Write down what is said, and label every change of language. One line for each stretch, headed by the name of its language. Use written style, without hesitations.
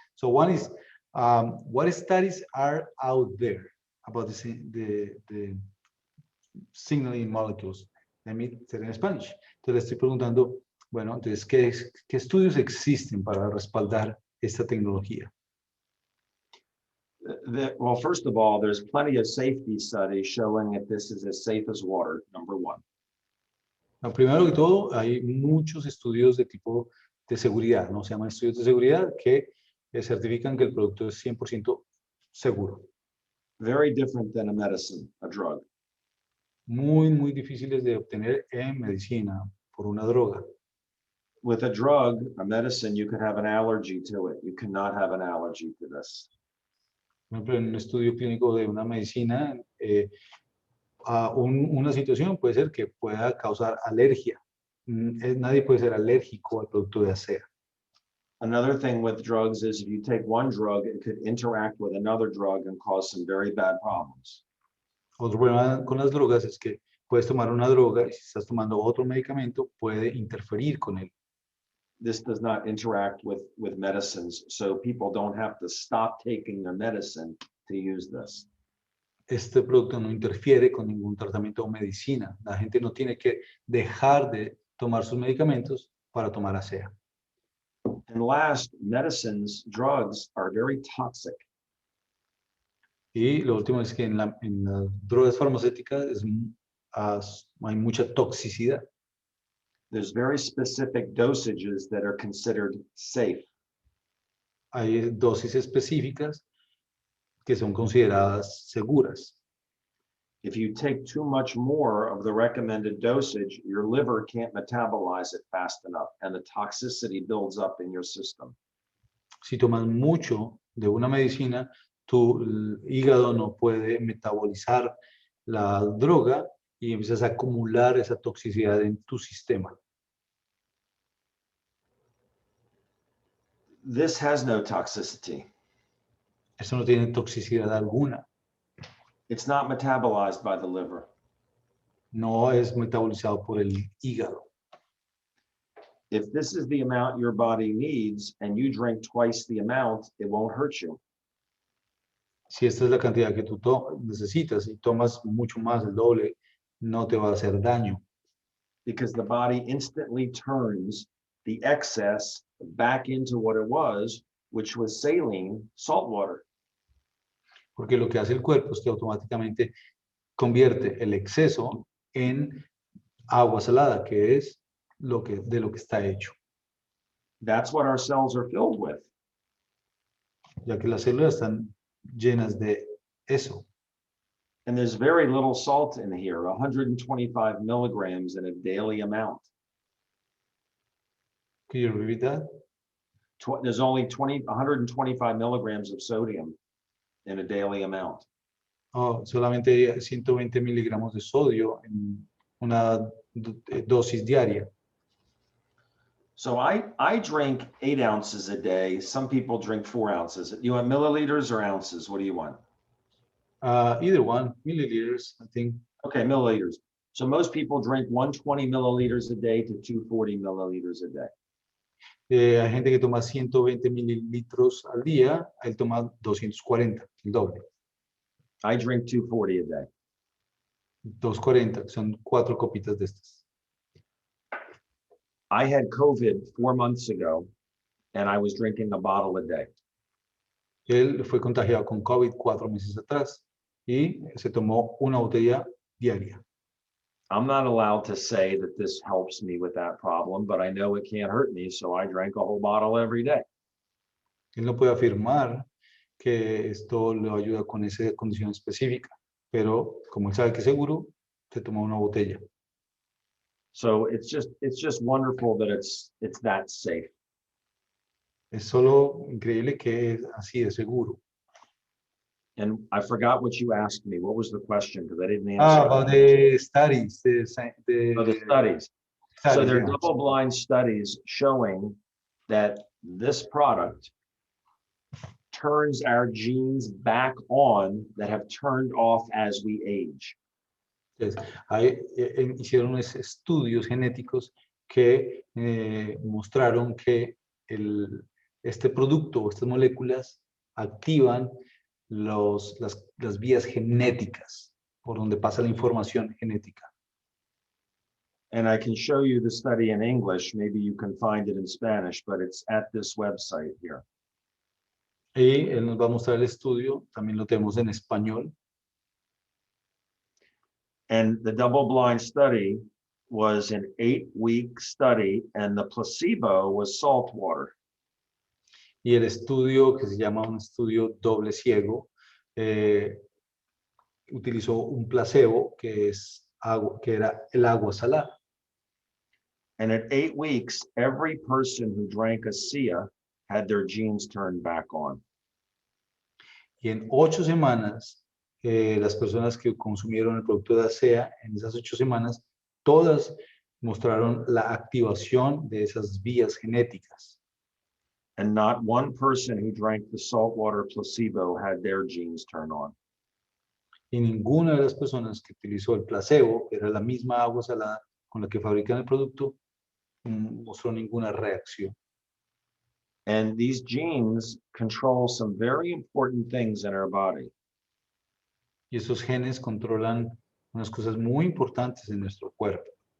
English: So one is, what studies are out there about the signaling molecules? Let me say it in Spanish.
Spanish: Entonces le estoy preguntando, bueno, entonces, ¿qué estudios existen para respaldar esta tecnología?
English: Well, first of all, there's plenty of safety studies showing that this is as safe as water, number one.
Spanish: Primero que todo, hay muchos estudios de tipo de seguridad, ¿no? Se llaman estudios de seguridad que certifican que el producto es 100% seguro.
English: Very different than a medicine, a drug.
Spanish: Muy, muy difíciles de obtener en medicina por una droga.
English: With a drug, a medicine, you could have an allergy to it. You cannot have an allergy to this.
Spanish: Por ejemplo, en un estudio clínico de una medicina, una situación puede ser que pueda causar alergia. Nadie puede ser alérgico al producto de Asea.
English: Another thing with drugs is if you take one drug, it could interact with another drug and cause some very bad problems.
Spanish: Otro problema con las drogas es que puedes tomar una droga y si estás tomando otro medicamento puede interferir con él.
English: This does not interact with medicines, so people don't have to stop taking their medicine to use this.
Spanish: Este producto no interfiere con ningún tratamiento o medicina. La gente no tiene que dejar de tomar sus medicamentos para tomar Asea.
English: And last, medicines, drugs are very toxic.
Spanish: Y lo último es que en las drogas farmacéuticas hay mucha toxicidad.
English: There's very specific dosages that are considered safe.
Spanish: Hay dosis específicas que son consideradas seguras.
English: If you take too much more of the recommended dosage, your liver can't metabolize it fast enough, and the toxicity builds up in your system.
Spanish: Si tomas mucho de una medicina, tu hígado no puede metabolizar la droga y empiezas a acumular esa toxicidad en tu sistema.
English: This has no toxicity.
Spanish: Eso no tiene toxicidad alguna.
English: It's not metabolized by the liver.
Spanish: No es metabolizado por el hígado.
English: If this is the amount your body needs and you drink twice the amount, it won't hurt you.
Spanish: Si esta es la cantidad que tú necesitas y tomas mucho más, el doble, no te va a hacer daño.
English: Because the body instantly turns the excess back into what it was, which was saline, salt water.
Spanish: Porque lo que hace el cuerpo es que automáticamente convierte el exceso en agua salada, que es de lo que está hecho.
English: That's what our cells are filled with.
Spanish: Ya que las células están llenas de eso.
English: And there's very little salt in here, 125 milligrams in a daily amount. Can you repeat that? There's only 125 milligrams of sodium in a daily amount.
Spanish: Oh, solamente 120 miligramos de sodio en una dosis diaria.
English: So I drink 8 ounces a day. Some people drink 4 ounces. You want milliliters or ounces? What do you want? Either one, milliliters, I think. Okay, milliliters. So most people drink 120 milliliters a day to 240 milliliters a day.
Spanish: Hay gente que toma 120 mililitros al día, él toma 240, el doble.
English: I drink 240 a day.
Spanish: 240, son 4 copitas de estas.
English: I had COVID 4 months ago, and I was drinking a bottle a day.
Spanish: Él fue contagiado con COVID 4 meses atrás y se tomó una botella diaria.
English: I'm not allowed to say that this helps me with that problem, but I know it can't hurt me, so I drank a whole bottle every day.
Spanish: Él no puede afirmar que esto le ayuda con esa condición específica, pero como él sabe que es seguro, se toma una botella.
English: So it's just wonderful that it's that safe.
Spanish: Es solo increíble que es así de seguro.
English: And I forgot what you asked me. What was the question? Because I didn't answer. About the studies, The studies. So studies, there are yeah. double-blind studies showing that this product turns our genes back on that have turned off as we age.
Spanish: Entonces, hicieron unos estudios genéticos que mostraron que este producto, estas moléculas, activan las vías genéticas por donde pasa la información genética.
English: And I can show you the study in English. Maybe you can find it in Spanish, but it's at this website here.
Spanish: Y él nos va a mostrar el estudio, también lo tenemos en español.
English: And the double-blind study was an 8-week study, and the placebo was salt water.
Spanish: Y el estudio, que se llama un estudio doble ciego, utilizó un placebo que era el agua salada.
English: And at 8 weeks, every person who drank Asea had their genes turned back on.
Spanish: Y en 8 semanas, las personas que consumieron el producto de Asea, en esas 8 semanas, todas mostraron la activación de esas vías genéticas.
English: And not one person who drank the saltwater placebo had their genes turned on.
Spanish: Y ninguna de las personas que utilizó el placebo, que era la misma agua salada con la que fabrican el producto, mostró ninguna reacción.
English: And these genes control some very important things in our body.
Spanish: Y esos genes controlan unas cosas muy importantes en nuestro cuerpo.